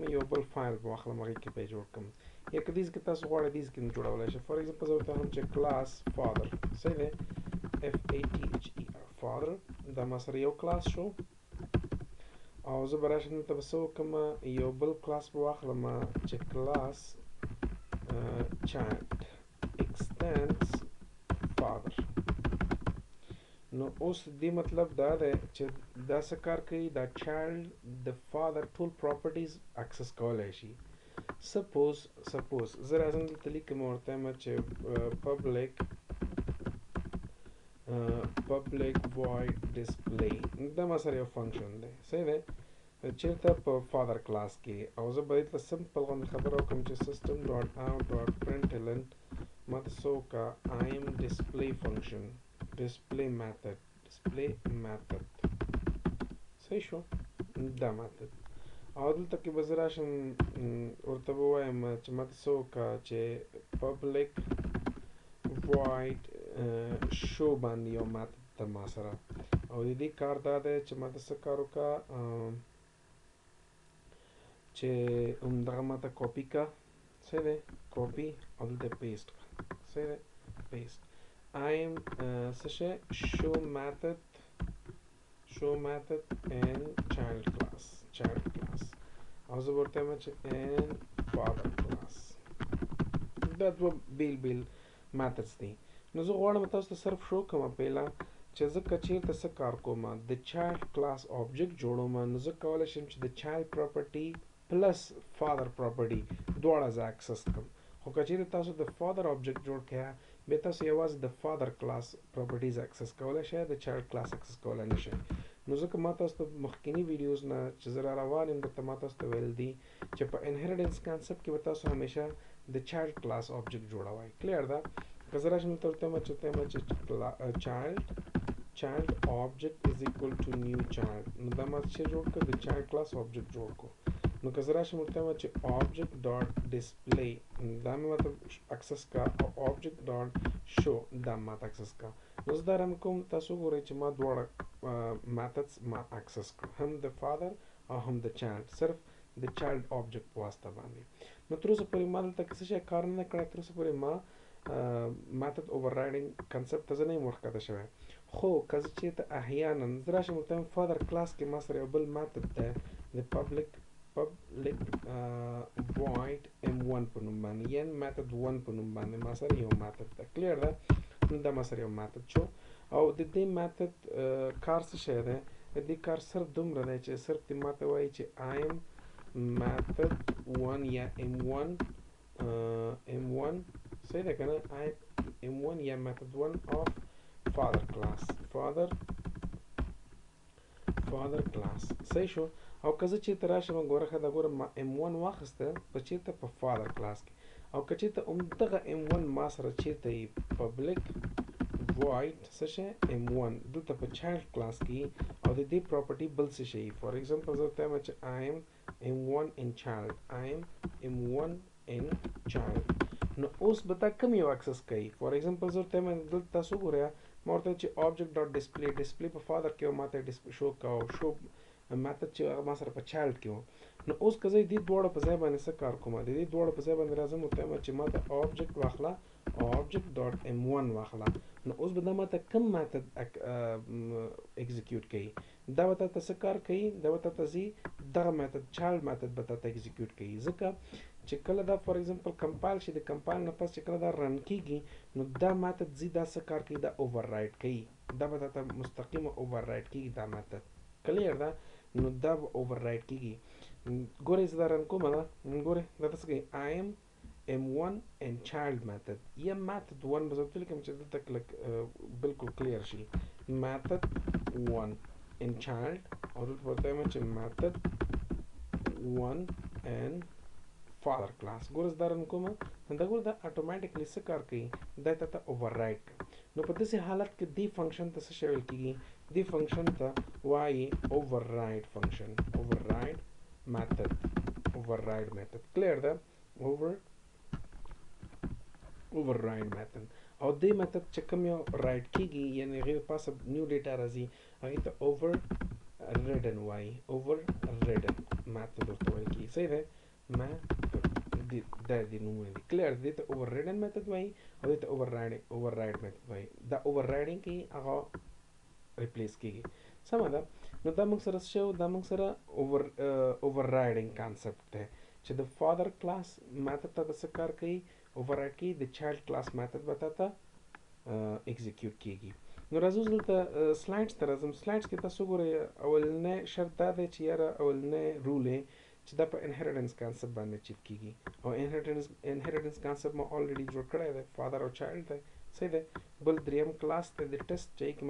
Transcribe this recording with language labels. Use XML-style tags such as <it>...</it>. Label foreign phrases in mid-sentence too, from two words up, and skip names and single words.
<ps>یو بل فایل به واخلم هغې کې به یې جوړ کړم یا که دیز کې تاسو غواړئ دیز کې هم جوړولی شئ</ps> <en>for example</en> <ps>زه ورته وایم چې</ps> <en>class father</en> <ps>صحیح دی</ps> <en>FATHER father</en> <ps>دا ما سره یو کلاس شو او زه به راشم دلته به څه وکړم یو بل کلاس به واخلم چې</ps> <en>class child extends father</en> <ps>نو اوس دې مطلب دا دی چې دا څه کار کوي دا چایلډ د فادر ټول</ps> <en>properties access</en> <ps>کولی شي سپوز زه راځم دلته لیکم ورته یم چې</ps> <en>public void display</en> <ps>دا ما سره یو فنکشن دی صحیح دی چېرته په</ps> <en>father class</en> <ps>کې او زه به دلته سمپل غوندې خبره وکړم چې</ps> <en>system dot out dot println</en> <ps>ما ته څه وکړه</ps> <en>im display function display method</en> <ps>صحیح شو دا method او دلته کې به زه راشم ورته به ووایم چې ما ته څه وکړه چې</ps> <en>public void show</en> <ps>باندې یو method ته ما سره او د دې کار دا دی چې ما ته څه کار وکړه چې همدغه ما ته کاپي کړه صحیح دی کاپي او دلته پیسټ کړه صحیح دی</ps> <en>paste I'm</en> <ps>څه شی</ps> <en>show method in child class</en> <ps>او زه ورته وایم چې</ps> <en>in father class</en> <ps>دا دوه بیل methods دي نو زه غواړم تاسو ته صرف شو کوم پیلا چې زه که چېرته څه کار کوم د</ps> <en>child class object</en> <ps>جوړوم نو زه کولی شم چې د</ps> <en>child property plus father property</en> <ps>دواړه زه اکسس کړم خو که چېرې تاسو د</ps> <en>father object</en> <ps>جوړ کړئ بیا تاسو یوازې د</ps> <en>father class properties access</en> <ps>کولی شئ د</ps> <en>child class access</en> <ps>کولی نه شئ نو ځکه ما تاسو ته مخکینی ویډیوز نه چې زه را روان یم درته ما تاسو ته ویل دي چې په</ps> <en>inheritance concept</en> <ps>کې به تاسو همیشه د</ps> <en>child class object</en> <ps>جوړوئ کلیر ده که زه راشم دلته ورته وایم چې</ps> <en>child object is equal to new child</en> <ps>نو دا ما څه جوړ کړ د</ps> <en>child class object</en> <ps>جوړ کړو نو که زه راشم ورته وایم چې</ps> <en>object dot</en> <ps>display دا مې ماته اکسس کا او</ps> <en>object dot show</en> <ps>دا ماته اکسس کا نو زه دا رن کوم تاسو ګورئ چې ما دواړه methods ما اکسس کړ هم د فادر او هم د چایلډ صرف د چایلډ object په واسطه باندې نو تر اوسه پورې ما دلته څه شی کار نه کړی تر اوسه پورې ما</ps> <en>method overriding concept</en> <ps>ته زه نه یم ورښکته شوی خو که زه چېرته احیانا زه راشم ورته وایم</ps> <en>father class</en> <ps>کې ما سره یو بل method دی د public</ps> <en>void m1</en> <ps>په نوم باندې یعنې</ps> <en>method 1</en> <ps>په نوم باندې ما سره یو method ده کلیر ده نو دا ما سره یو method شو او د دې method کار څه شی دی د دې کار صرف دومره دی چې صرف دې ما ته وایي چې</ps> <en>im method 1</en> <ps>یا m1 صحیح ده که نه m1 یا</ps> <en>method 1 of father class</en> <ps>صحیح شو او که زه چېرته راشم ګوره ښه ده ګوره ما m1 واخیسته په چېرته په</ps> <en>father class</en> <ps>کې او که چېرته همدغه m1 ما سره چېرته یي</ps> <en>public void</en> <ps>څه شی m1 دلته په</ps> <en>child class</en> <ps>کې او د دې پراپرټي بل څه شی</ps> <en>for example</en> <ps>زه ورته وایم چې</ps> <en>I am m1 in child</en> <ps>نو اوس به دا کوم یو اکسس کوي</ps> <en>for example</en> <ps>زه ورته وایم دلته تاسو ګورئ ما ورته چې</ps> <en>object dot display</en> <ps>په فادر کې ما ته شو کوو</ps> <en>show method</en> <ps>چې ما سره په چایلډ کې و نو اوس که زه دې دواړو په ځای باندې څه کار کوم د دې دواړو په ځای باندې راځم ورته وایم چې ما ته object واخله</ps> <en>object dot m1</en> <ps>واخله نو اوس به دا ما ته کوم</ps> <en>method execute</en> <ps>کوي دا به تا ته څه کار کوي دا به تا ته ځي دغه</ps> <en>method child method</en> <ps>به تا ته execute کوي ځکه چې کله دا</ps> <en>for example compile</en> <ps>شي د کمپایل نه پس چې کله دا رن کیږي نو دا method ځي دا څه کار کوي دا override کوي دا به تا ته مستقیمه override کیږي دا method کلیر ده نو دا به override کیږي ګورئ زه دا رن کوم ګورئ دا څه کوي</ps> <en>I am m1 and child method</en> <ps>یا method 1 به زه ورته لیکم چې دلته کلک بالکل کلیر شي</ps> <en>method 1 and child</en> <ps>او دلته ورته وایم چې</ps> <en>method 1 and father class</en> <ps>ګوره زه دا رن کوم دا ګوره دا اتوماتیکلی څه کار کوي دا ته ته override کوي نو په داسې حالت کې دې فنکشن ته څه شی ویل کیږي دې فنکشن ته وایي</ps> <en>override function override method</en> <ps>کلیر ده</ps> <en>override method</en> <ps>او دې method چې کوم یو رائټ کیږي یعنی هغې پاسه</ps> <en>new data</en> <ps>راځي هغې ته overridden وایي</ps> <en>overridden method</en> <ps>ورته ویل کېږي صحیح دی دا دې نومونه دي کلیر دې ته</ps> <en>overridden method</en> <ps>وایي او دې ته</ps> <en>override method</en> <ps>وایي دا overriding کوي هغه ریپلیس کېږي سمه ده نو دا موږ سره شو دا موږ سره</ps> <en>overriding concept</en> <ps>دی چې د</ps> <en>father class method</en> <ps>ته د څه کار کوي override کوي د</ps> <en>child class method</en> <ps>به تا ته execute کېږي نو راځو دلته سلایډز ته راځم سلایډز کې تاسو ګورئ اولنی شرط دا دی چې یاره اولنی رول یې چې دا په</ps> <en>inheritance concept</en> <ps>باندې اچیو کېږي او</ps> <en>inheritance concept</en> <ps>ما الریډي جوړ کړی دی فادر او چایلډ دی صحیح دی بل دریم کلاس دی د ټیسټ چې کې ما</ps>